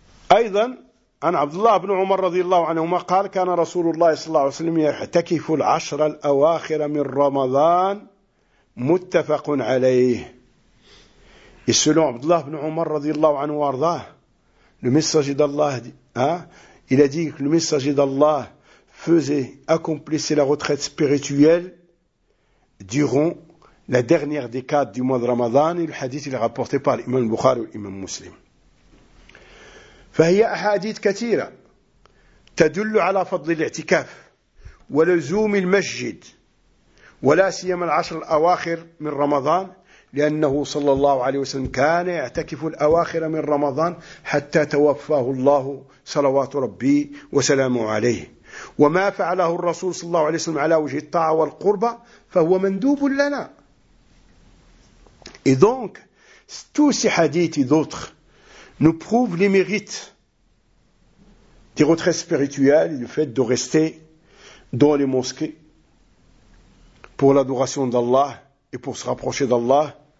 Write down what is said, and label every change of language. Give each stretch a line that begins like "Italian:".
Arabic: وأيضا عن عبد الله بن عمر رضي الله عنهما قال كان رسول الله صلى الله عليه وسلم يعتكف العشر الأواخر من رمضان متفق عليه.
French: Et selon Abdullah ibn Omar radiyallahu anhu ardah, le messager d'Allah, il a dit que le messager d'Allah faisait, accomplissait la retraite spirituelle durant la dernière décade du mois de Ramadan, et le hadith il est rapporté par l'imam Bukhari ou l'imam Muslim.
Arabic: Fahiyya ahadith katira, tadullu ala fadli l'i'tikaf, wa lazoum il masjid, wa la siyam al-ashr al-awakhir min Ramadan, لأنه صلى الله عليه وسلم كان يعتكف الأواخر من رمضان حتى توفاه الله صلوات ربي وسلامه عليه وما فعله الرسول صلى الله عليه وسلم على وجه الطاعة والقربة فهو مندوب لنا.
French: Et donc, tous ces hadiths et d'autres nous prouvent les mérites des retraites spirituelles, le fait de rester dans les mosquées pour l'adoration d'Allah et pour se rapprocher d'Allah.